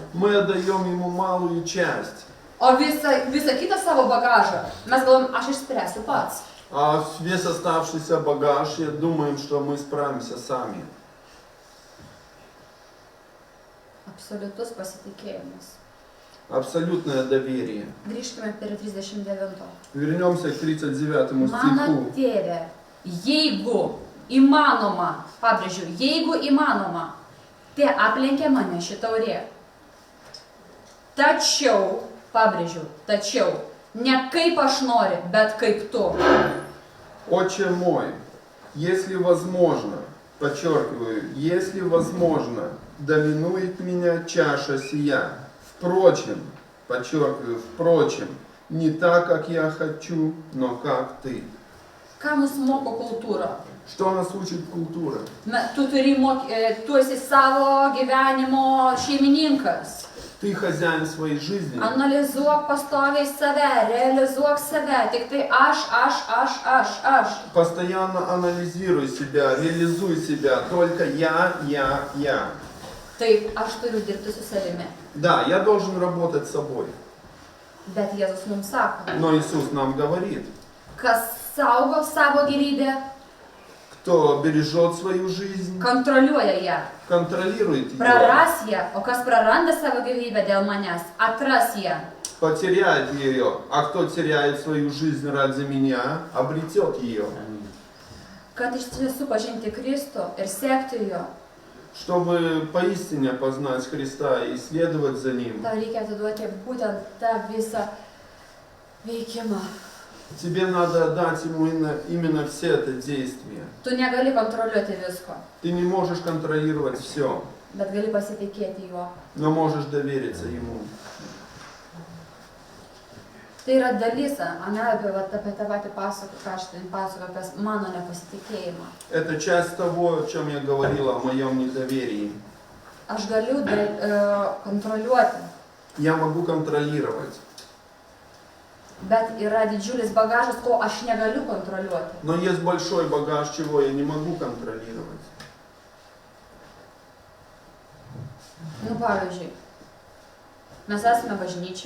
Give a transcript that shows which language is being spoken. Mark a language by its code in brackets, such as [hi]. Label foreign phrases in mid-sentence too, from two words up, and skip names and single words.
[ru] Мы отдаем Ему малую часть. [lt] O visą kitą savo bagažą mes galvom, aš išspręsiu pats. [ru] А весь оставшийся багаж, я думаем, что мы справимся сами. [lt] Absoliutus pasitikėjimas. [ru] Абсолютное доверие. [lt] Grįžkime prie 39. [ru] Вернемся к 39 [lt] Mano [ru] стиху. [lt] tėve, jeigu įmanoma, pabrėžiu, jeigu įmanoma, te aplenkė mane ši taurė. Tačiau, pabrėžiu, tačiau, ne kaip aš noriu, bet kaip tu. [ru] Отче мой, если возможно, подчеркиваю, если возможно, доминует меня чаша сия. Впрочем, подчеркиваю, впрочем, не так, как я хочу, но как ты. [lt] Ką mus moko kultūra? [ru] Что нас учит культура? [lt] Tu esi savo gyvenimo šeimininkas. [ru] Ты хозяин своей жизни. [lt] Analizuok pastoviai save, realizuok save. Tik tai aš. [ru] Постоянно анализируй себя, реализуй себя. Только я. [lt] Taip, aš turiu dirbti su savimi. [ru] Да, я должен работать с собой. [lt] Bet Jėzus mums sako, [ru] Но Иисус нам говорит, [lt] kas saugo savo gyvybę, [ru] кто бережет свою жизнь, [lt] kontroliuoja ją. [ru] контролирует ее, [lt] Praras ją, o kas praranda savo gyvybę dėl manęs, atras ją. [ru] потеряет ее. А кто теряет свою жизнь ради меня, обретет ее. [lt] Kad iš tiesų pažinti Kristų ir sekti jo, [ru] Чтобы поистине познать Христа и следовать за Ним, [lt] tau reikia atiduoti būtent tą visą veikimą. [ru] тебе надо отдать Ему именно все это действия. [lt] Tu negali kontroliuoti visko, [ru] Ты не можешь контролировать все, [lt] bet gali pasitikėti juo. [ru] но можешь довериться Ему. [lt] Tai yra dalis, apie tą patį pasaką, ką aš pasakoju, apie mano nepasitikėjimą. [ru] Это часть того, о чем я говорила, о моем недоверии. [lt] Aš galiu kontroliuoti, [ru] Я могу контролировать, [lt] bet yra didžiulis bagažas, ko aš negaliu kontroliuoti. [ru] но есть большой багаж, чего я не могу контролировать. [lt] Nu, pavyzdžiui, mes esame bažnyčia